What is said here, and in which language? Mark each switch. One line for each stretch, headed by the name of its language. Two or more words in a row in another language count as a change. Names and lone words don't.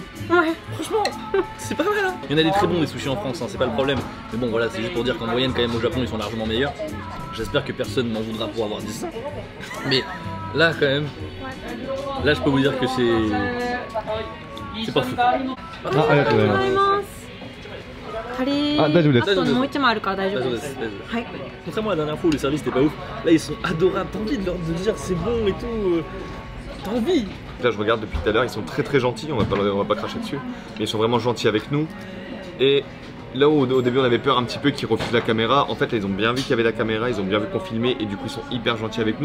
French: Ouais. Franchement, c'est pas mal. Hein. Il y en a des très bons des sushis en France, hein, c'est pas le problème. Mais bon, voilà, c'est juste pour dire qu'en moyenne, quand même, au Japon, ils sont largement meilleurs. J'espère que personne m'en voudra pour avoir dit ça. Mais là, quand même, là, je peux vous dire que c'est pas fou.
Japanese: あ、ありがとうございます。カレー。あ、大丈夫です。あともう一枚あるから大丈夫です。はい。
French: Contrairement à la dernière fois où le service était pas ouf, là ils sont adorables, t'as envie de leur dire c'est bon et tout, t'as envie. Là, je regarde depuis tout à l'heure, ils sont très très gentils, on va pas cracher dessus, mais ils sont vraiment gentils avec nous. Et là où au début on avait peur un petit peu qu'ils refusent la caméra, en fait là, ils ont bien vu qu'il y avait la caméra, ils ont bien vu qu'on filmait et du coup ils sont hyper gentils avec nous.